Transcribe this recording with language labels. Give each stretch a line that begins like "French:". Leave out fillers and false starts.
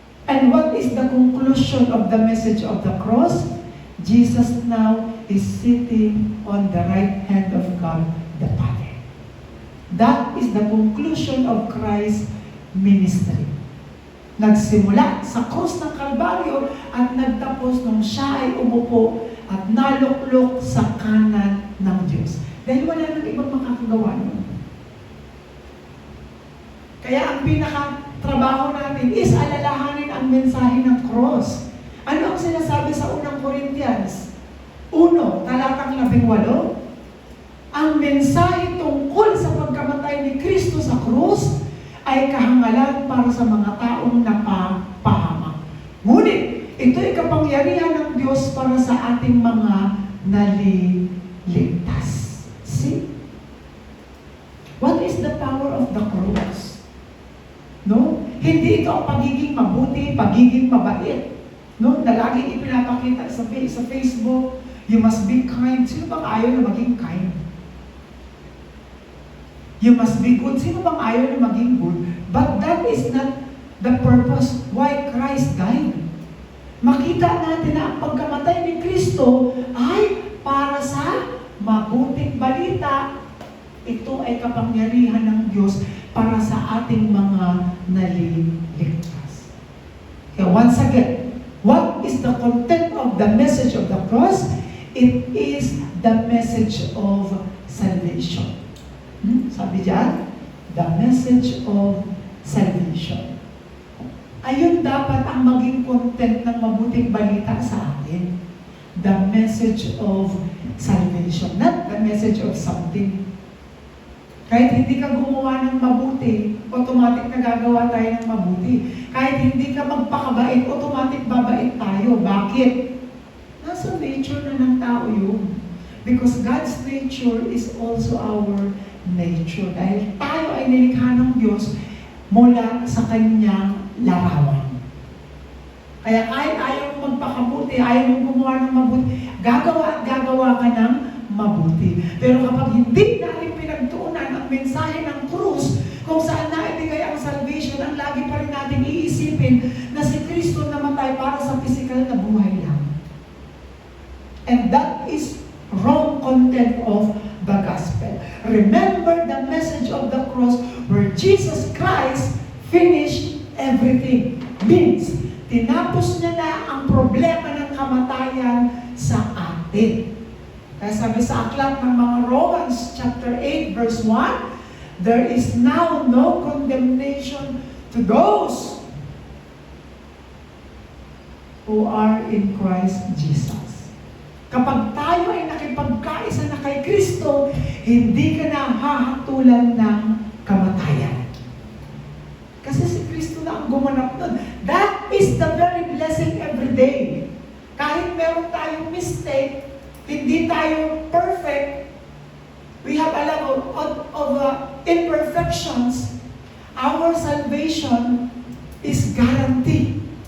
English: And what is the conclusion of the message of the cross? Jesus now is sitting on the right hand of God the Father. That is the conclusion of Christ's ministry.
Filipino: Nagsimula sa krus ng Kalbaryo at nagtapos nung siya ay umupo at naluklok sa kanan ng Diyos. Dahil wala nang ibang makakagawa nun. Kaya ang pinaka-trabaho natin is alalahanin ang mensahe ng cross. Ano ang sinasabi sa unang Corinthians? 1, talatang 18. Ang mensahe tungkol sa pagkamatay ni Kristo sa krus ay kahangalan para sa mga taong napapahamak. Ngunit, ito'y kapangyarihan ng Diyos para sa ating mga naliligtas.
English: See? What is the power of the cross? No?
Filipino: Hindi ito ang pagiging mabuti, pagiging mabait. No? Na laging ipinapakita sa Facebook,
English: you must be kind.
Filipino: Sino bang ayaw na maging kind?
English: You must be good.
Filipino: Sino bang ayaw na maging good?
English: But that is not the purpose why Christ died.
Filipino: Makita natin na ang pagkamatay ni Kristo ay para sa mabuting balita. Ito ay kapangyarihan ng Diyos para sa ating mga naliligtas.
English: Okay, once again, what is the content of the message of the cross? It is the message of salvation.
Filipino: Sabi dyan,
English: the message of salvation.
Filipino: Ayun dapat ang maging content ng mabuting balita sa atin.
English: The message of salvation, not the message of something.
Filipino: Kahit hindi ka gumawa ng mabuti, automatic na gagawa tayo ng mabuti. Kahit hindi ka magpakabait, automatic babait tayo. Bakit? Nasa nature na ng tao yun.
English: Because God's nature is also our nature.
Filipino: Dahil tayo ay nilikha ng Diyos mula sa Kanyang larawan. Kaya kahit ayaw mong magpakabuti, ayaw mong gumawa ng mabuti, gagawa at gagawa ka ng mabuti. Pero kapag hindi natin pinagtuunan ang mensahe ng krus, kung saan naibigay ang salvation, ang lagi pa rin natin iisipin na si Kristo namatay para sa physical na buhay lang.
English: And that is wrong content of the gospel. Remember the message of the cross where Jesus Christ finished everything. Means,
Filipino: tinapos niya na ang problema ng kamatayan sa atin. Kaya sabi sa aklat ng mga
English: Romans chapter 8 verse 1, there is now no condemnation to those who are in Christ Jesus.
Filipino: Kapag tayo ay nakipagkaisa na kay Kristo, hindi ka na hahatulan ng kamatayan. Kasi si Kristo na ang gumanap nun.
English: That is the very blessing every day.
Filipino: Kahit meron tayong mistake, hindi tayo perfect,
English: we have a lot of imperfections, our salvation is guaranteed.